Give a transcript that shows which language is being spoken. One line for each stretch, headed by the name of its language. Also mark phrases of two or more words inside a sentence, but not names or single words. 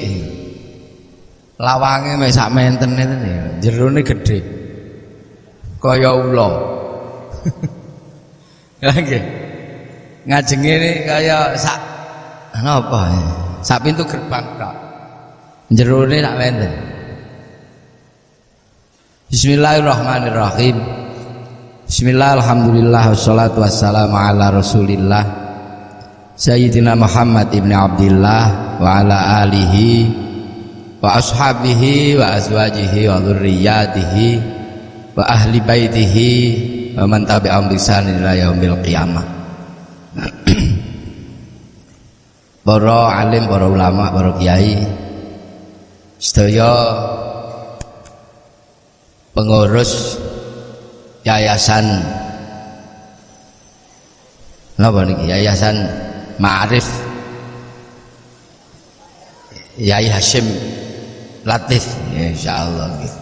Javanese: Lawange mek sak menten ngene, jerone gedhe. Kaya ula. Ya nggih. Ngajenge ini kaya sak napa? Sak pintu gerbang tok. Jerone sak menten.
Arabic: بسم الله الرحمن الرحيم. بسم الله، الحمد لله، والصلاة والسلام على رسول الله سيدنا محمد بن عبد الله وعلى آله وأصحابه وأزواجه وذرياته وأهل بيته ومن تبعهم بإحسان إلى يوم القيامة.
Javanese: Para alim, para ulama, para kiai, sedaya pengurus yayasan napa niki, Yayasan Ma'arif Yai Hashim Latif, insyaallah gitu.